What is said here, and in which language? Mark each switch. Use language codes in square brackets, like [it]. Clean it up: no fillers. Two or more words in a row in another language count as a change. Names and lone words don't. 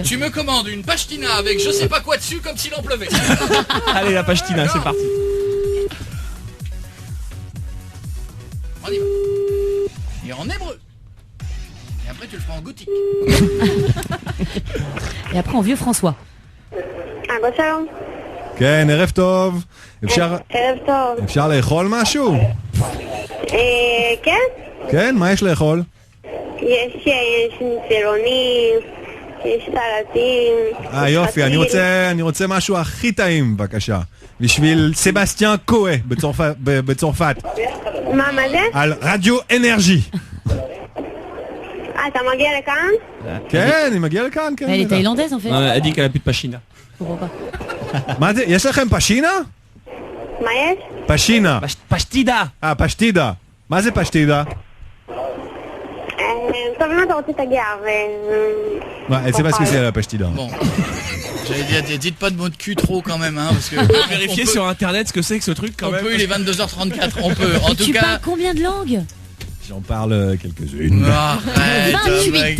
[fr] Tu me commandes une pastina avec je sais pas quoi dessus comme s'il en pleuvait. Allez, la pastina, c'est parti. On y va. Et en hébreu. Et après tu le feras en gothique. Et après en vieux François. [he] שלום. כן, ערב טוב. ערב טוב. אפשר לאכול משהו? כן. כן, מה יש לאכול? יש ניצלונים, יש סלטים. יופי, אני רוצה משהו הכי טעים, בבקשה. בשביל סבסטיאן קואה בצרפת. מה זה? על רדיו אנרג'י. אתה מגיע לכאן? כן, אני מגיע לכאן, כן. [fr] Elle est thaïlandaise en fait. Elle dit qu'elle a plus de pachina. [he] מה זה? יש לכם פשינה? מה יש? פשינה. פשטידה. פשטידה. מה זה פשטידה? טוב, אם אתה רוצה תגיע [fr] Elle sait pas ce que c'est la pastida. Bon. J'allais dire, dites pas de mots de cul trop quand même, hein, parce que vérifier sur internet ce que c'est que ce truc quand même. On peut, il est 22h34, on peut. En tout cas. Tu parles combien de langues? J'en parle quelques-unes. Arrête, 28.